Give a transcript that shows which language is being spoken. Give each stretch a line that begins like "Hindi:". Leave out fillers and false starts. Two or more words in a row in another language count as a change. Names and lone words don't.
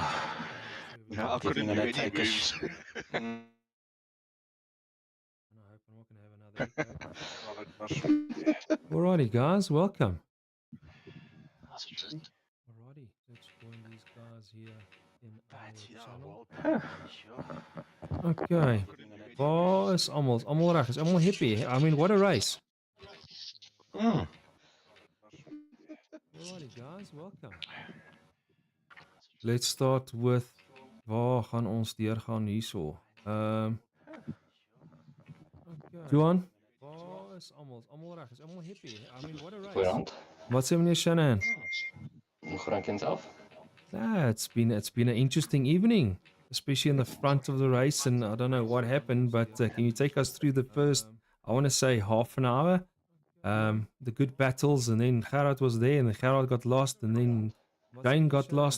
English: No, I couldn't do any moves. Alrighty, guys, welcome. Alrighty, let's join these guys here in our channel.
Afrikaans: Okay, waar is almal? Almal reg? Is almal happy?
English: I mean, what a race. Alrighty, guys, welcome. Let's start with
Afrikaans: waar gaan ons deurgaan hierso? Johan, waar is almal? Almal reg? Is almal happy?
English: I mean, what a race. What's happening, Shannon? Frank himself. It's been an interesting evening, especially in the front of the race. And I don't know what happened, but can you take us through the first? I want to say half an hour. The good battles, and then Gerard was there, and then Gerard got lost, and then Jane got lost.